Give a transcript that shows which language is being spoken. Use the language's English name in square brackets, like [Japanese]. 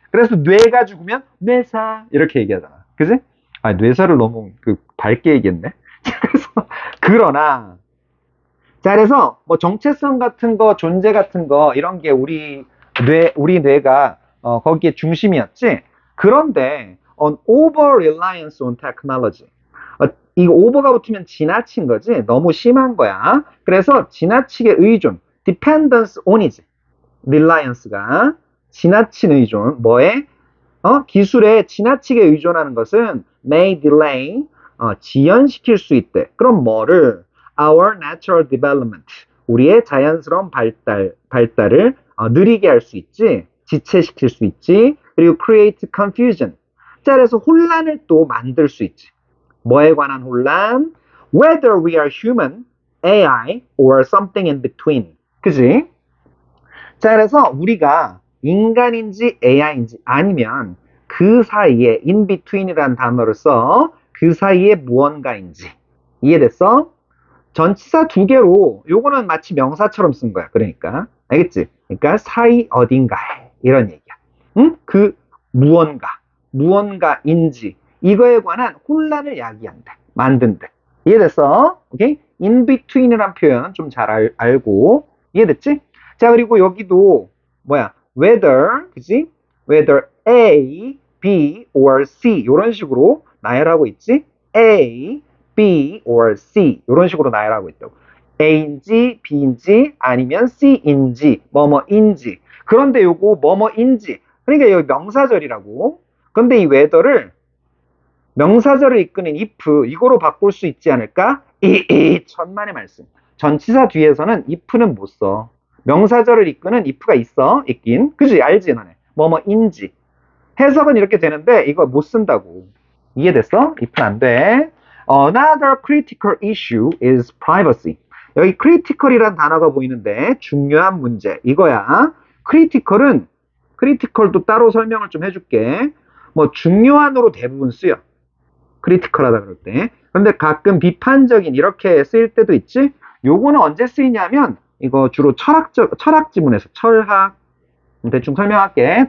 [Korean] 그래서 뇌가 죽으면 뇌사 이렇게 얘기하잖아. 그지? 뇌사를 너무 밝게 얘기했네. 그래서 그러나 자, 그래서 뭐 정체성 같은 거, 존재 같은 거 이런 게 우리 뇌가 거기에 중심이었지. 그런데 [English] on over reliance on technology. [Korean] 이거 over가 붙으면 지나친 거지. 너무 심한 거야. 그래서 지나치게 의존, [English] dependence on [Korean] 이지. reliance가 지나친 의존, 뭐에? 기술에 지나치게 의존하는 것은 [English] may delay, [Korean] 지연시킬 수 있대. 그럼 뭐를? [English] Our natural development, [Korean] 우리의 자연스러운 발달을 느리게 할 수 있지, 지체시킬 수 있지, 그리고 [English] create confusion, [Korean] 자, 그래서 혼란을 또 만들 수 있지. 뭐에 관한 혼란? [English] Whether we are human, AI, or something in between. [Korean] 그지? 자, 그래서 우리가 인간인지 AI인지 아니면 그 사이에 in between이라는 단어를 써. 그 사이에 무언가인지. 이해됐어? 전치사 두 개로 요거는 마치 명사처럼 쓴 거야. 그러니까 알겠지? 그러니까 사이 어딘가에 이런 얘기야. 응? 그 무언가인지 이거에 관한 혼란을 야기한다. 만든다. 이해됐어? 오케이? in between이란 표현 좀 잘 알고 이해됐지? 자, 그리고 여기도 뭐야? whether, 그지? whether A, B, or C 이런 식으로 나열하고 있지? A, B, or C 이런 식으로 나열하고 있다고. A인지 B인지 아니면 C인지 뭐뭐인지. 그런데 요거 뭐뭐인지 그러니까 여기 명사절이라고. 근데 이 whether를 명사절을 이끄는 if 이거로 바꿀 수 있지 않을까? 천만의 말씀. 전치사 뒤에서는 if는 못 써. 명사절을 이끄는 if가 있긴. 그지? 알지 너네. 뭐뭐인지. 해석은 이렇게 되는데 이거 못 쓴다고. 이해됐어? if는 안 돼. [English] Another critical issue is privacy. [Korean] 여기 critical이란 단어가 보이는데 중요한 문제 이거야. critical도 따로 설명을 좀 해줄게. 뭐 중요한으로 대부분 쓰여. 크리티컬하다 그럴 때. 그런데 가끔 비판적인 이렇게 쓰일 때도 있지. 요거는 언제 쓰이냐면 이거 주로 철학 지문에서 철학 대충 설명할게.